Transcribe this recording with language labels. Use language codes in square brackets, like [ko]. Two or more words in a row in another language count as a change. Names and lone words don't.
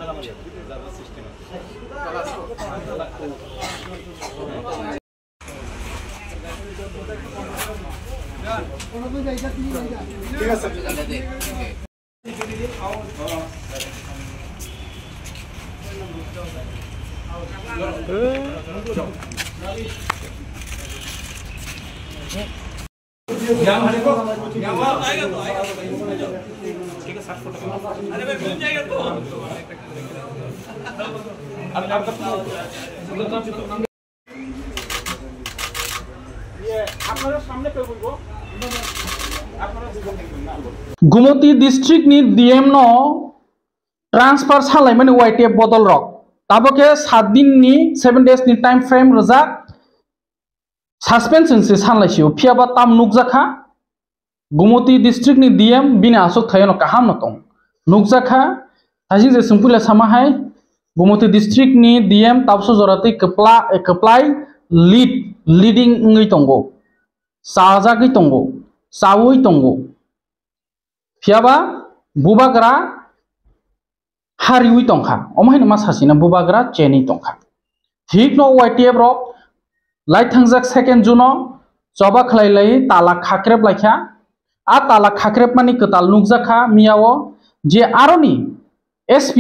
[hi] ठीक है सर ठीक है 60 फुट अरे भाई मिल जाएगा तो [trp] गुमती डिस्ट्रिक्ट नि डीएम नो ट्रांसफर सालायमानि वाइटीएफ बदल रक ताबके 7 दिन नि [en] 7 days [trp] नि [en] time frame [trp] रजा सस्पेंशन से सानलायसियो फियाबा ताम नुकजाखा गुमती डिस्ट्रिक्ट नि डीएम बिना आसक थायनो काहाम न तंग नुकजाखा थाजि जे संपुला सामाहाय गुमती डिस्ट्रिक्ट नि डीएम ताबसो जराते कप्लाय लीडिंग ngै तंगो साजागै तंगो सावै तंगो फियाबा बुबाग्रा हारिउई तंखा अमहायनो मा सासेना बुबाग्रा चेनी तंखा ठीक न YTF रक लाइट थांजाक सेकेंड जुनो चबा खलायलाय ताला खाख्रेब लायखा आ ताला खाख्रेब मानि कताल नुकजाखा मियाव जे आरनि SP